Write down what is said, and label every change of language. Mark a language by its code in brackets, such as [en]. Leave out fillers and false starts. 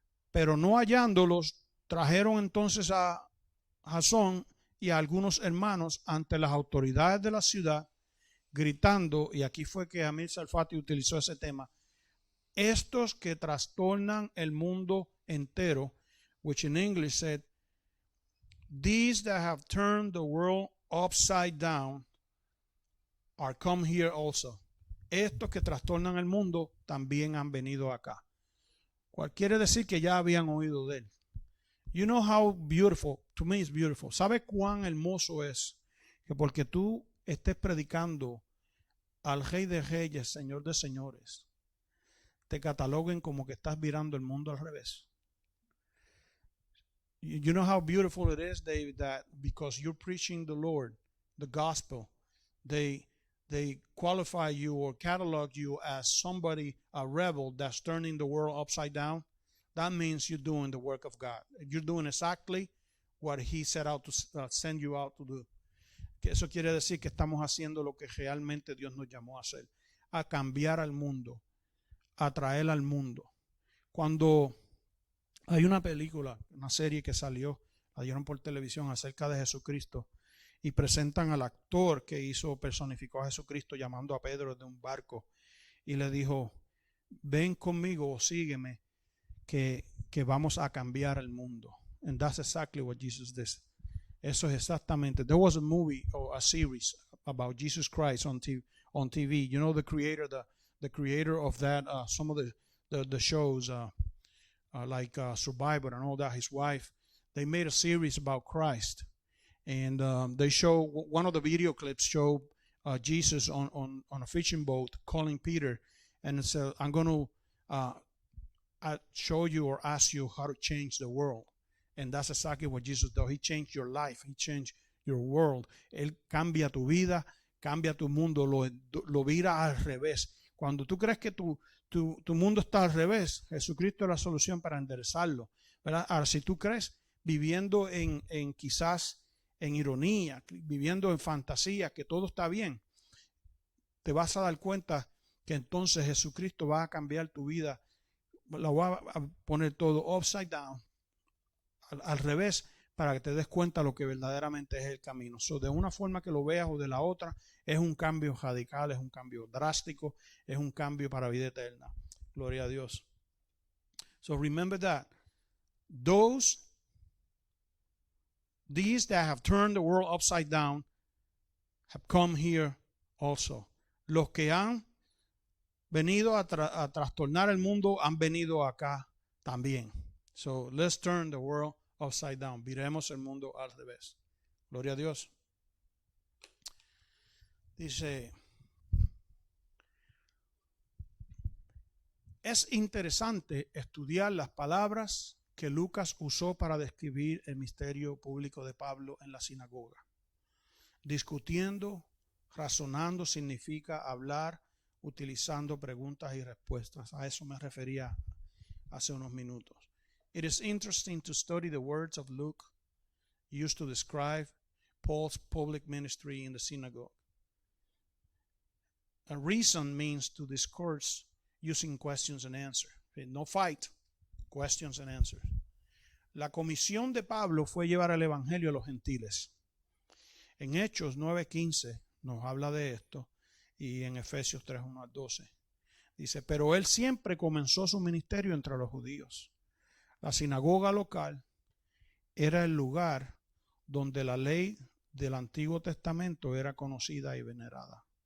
[es] Pero no hallándolos, trajeron entonces a Jasón y a algunos hermanos ante las autoridades de la ciudad, gritando, y aquí fue que Amir Tsarfati utilizó ese tema, estos que trastornan el mundo entero, [en] which in English said, these that have turned the world upside down are come here also. [es] Estos que trastornan el mundo también han venido acá. Cual quiere decir que ya habían oído de él. [en] You know how beautiful, to me it's beautiful. [es] ¿Sabe cuán hermoso es que porque tú estés predicando al Rey de Reyes, Señor de Señores, te cataloguen como que estás virando el mundo al revés? [en] You know how beautiful it is, David, that because you're preaching the Lord, the gospel, they qualify you or catalog you as somebody, a rebel that's turning the world upside down. That means you're doing the work of God. You're doing exactly what he set out to send you out to do. [es] Que eso quiere decir que estamos haciendo lo que realmente Dios nos llamó a hacer, a cambiar al mundo, a traer al mundo. Cuando hay una película, una serie que salió, la dieron por televisión acerca de Jesucristo y presentan al actor que personificó a Jesucristo llamando a Pedro de un barco y le dijo, ven conmigo o sígueme que vamos a cambiar el mundo. [en] And that's exactly what Jesus did. [es] Eso es exactamente. [en] There was a movie or a series about Jesus Christ on TV. You know the creator of that, some of the shows like Survivor and all that, his wife, they made a series about Christ. And they show, one of the video clips show Jesus on a fishing boat calling Peter and said, I'm going to show you or ask you how to change the world. And that's exactly what Jesus does. He changed your life. He changed your world. [es] Él cambia tu vida, cambia tu mundo, lo vira al revés. Cuando tú crees que tu mundo está al revés, Jesucristo es la solución para enderezarlo, ¿verdad? Ahora, si tú crees viviendo en quizás en ironía, viviendo en fantasía, que todo está bien, te vas a dar cuenta que entonces Jesucristo va a cambiar tu vida, lo va a poner todo [en] upside down, [es] al revés, para que te des cuenta lo que verdaderamente es el camino. So, de una forma que lo veas o de la otra, es un cambio radical, es un cambio drástico, es un cambio para vida eterna. Gloria a Dios. [en] So remember that. These that have turned the world upside down have come here also. [es] Los que han venido a trastornar el mundo han venido acá también. [en] So let's turn the world upside down. [es] Viremos el mundo al revés. Gloria a Dios. Dice, es interesante estudiar las palabras que Lucas usó para describir el misterio público de Pablo en la sinagoga. Discutiendo, razonando significa hablar utilizando preguntas y respuestas. A eso me refería hace unos minutos. [en] It is interesting to study the words of Luke used to describe Paul's public ministry in the synagogue. And reason means to discourse using questions and answers. No fight, questions and answers. [es] La comisión de Pablo fue llevar el evangelio a los gentiles. En Hechos 9:15 nos habla de esto, y en Efesios 3:1-12 dice: pero él siempre comenzó su ministerio entre los judíos. La sinagoga local era el lugar donde la ley del Antiguo Testamento era conocida y venerada.